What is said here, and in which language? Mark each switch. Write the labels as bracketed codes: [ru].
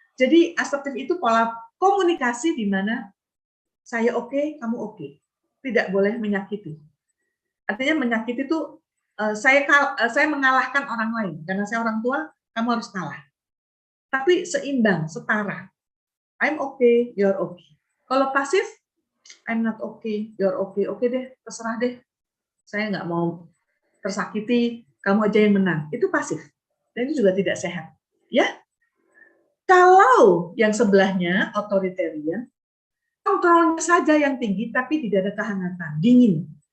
[id] Jadi asertif itu pola komunikasi di mana saya oke, kamu oke. Tidak boleh menyakiti. Artinya menyakiti itu saya mengalahkan orang lain karena saya orang tua, kamu harus kalah. Tapi seimbang, setara. [en] I'm okay, you're okay. [id] Kalau pasif, [en] I'm not okay, you're okay. [id] Oke deh, terserah deh. Saya nggak mau tersakiti, kamu aja yang menang. Itu pasif. Dan itu juga tidak sehat. Ya. Kalau yang sebelahnya authoritarian, kontrolnya saja yang tinggi, tapi tidak ada kehangatan, dingin.